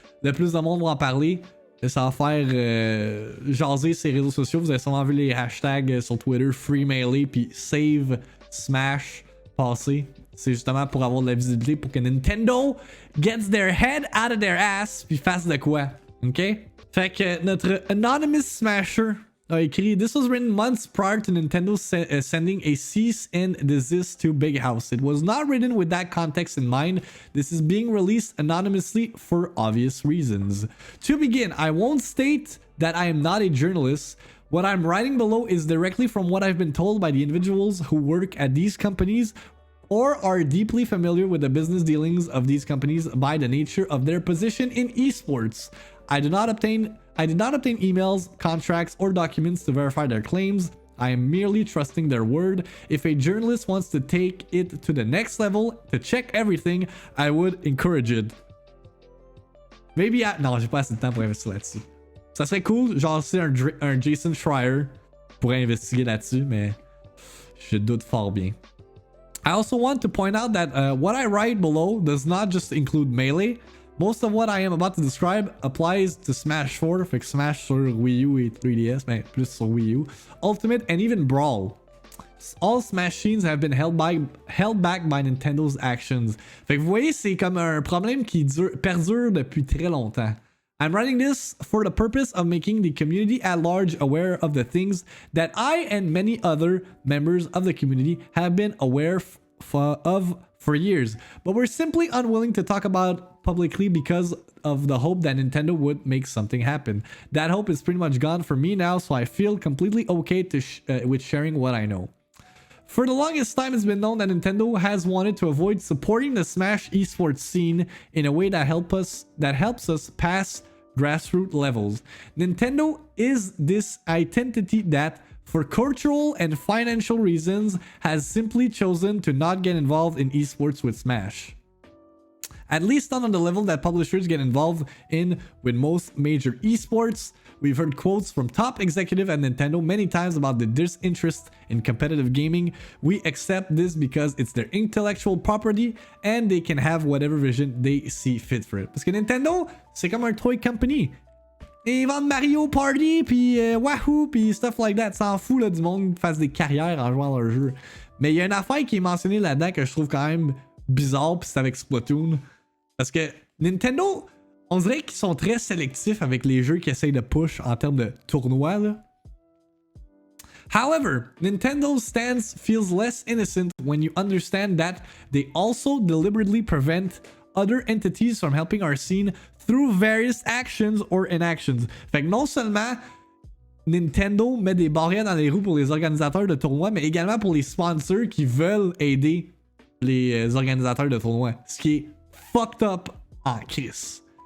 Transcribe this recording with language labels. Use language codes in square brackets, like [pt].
[fr] De plus de monde va en parler. Ça va faire jaser ses réseaux sociaux. Vous avez sûrement vu les hashtags sur Twitter Free Melee puis Save Smash passer. C'est justement pour avoir de la visibilité pour que Nintendo [en] gets their head out of their ass [fr] puis fasse de quoi. OK? Fait que notre Anonymous Smasher a écrit [en] This was written months prior to Nintendo sending a cease and desist to Big House. It was not written with that context in mind. This is being released anonymously for obvious reasons. To begin, I won't state that I am not a journalist. What I'm writing below is directly from what I've been told by the individuals who work at these companies or are deeply familiar with the business dealings of these companies by the nature of their position in esports. I did not obtain emails, contracts, or documents to verify their claims. I am merely trusting their word. If a journalist wants to take it to the next level, to check everything, I would encourage it. [fr] Maybe non, j'ai pas assez de temps pour investir là-dessus. Ça serait cool, genre c'est un Jason Schreier pourrait investiguer là-dessus, mais je doute fort bien. [en] I also want to point out that what I write below does not just include Melee. Most of what I am about to describe applies to Smash 4, [fr] fait que Smash sur Wii U [en] et 3DS, mais plus sur Wii U, Ultimate, and even Brawl. All Smash scenes have been held back by Nintendo's actions. [fr] Fait que vous voyez, c'est comme un problème qui perdure depuis très longtemps. [en] I'm writing this for the purpose of making the community at large aware of the things that I and many other members of the community have been aware of for years, but we're simply unwilling to talk about publicly because of the hope that Nintendo would make something happen. That hope is pretty much gone for me now, so I feel completely okay with sharing what I know. For the longest time, it's been known that Nintendo has wanted to avoid supporting the Smash esports scene in a way that helps us pass grassroots levels. Nintendo is this identity that, for cultural and financial reasons, has simply chosen to not get involved in esports with Smash. At least not on the level that publishers get involved in with most major esports. We've heard quotes from top executive at Nintendo many times about the disinterest in competitive gaming. We accept this because it's their intellectual property and they can have whatever vision they see fit for it. [fr] Parce que Nintendo, c'est comme un toy company. Ils vendent Mario Party, puis Wahoo, puis [en] stuff like that. [fr] S'en fout là, du monde qui fasse des carrières en jouant à leur jeu. Mais il y a une affaire qui est mentionnée là-dedans que je trouve quand même bizarre, puis c'est avec Splatoon. Parce que Nintendo, on dirait qu'ils sont très sélectifs avec les jeux qu'ils essayent de push en termes de tournois. Là. [en] However, Nintendo's stance feels less innocent when you understand that they also deliberately prevent other entities from helping our scene through various actions or inactions. [fr] Fait que non seulement Nintendo met des barrières dans les roues pour les organisateurs de tournois, mais également pour les sponsors qui veulent aider les organisateurs de tournois. Ce qui est fucked up en crise.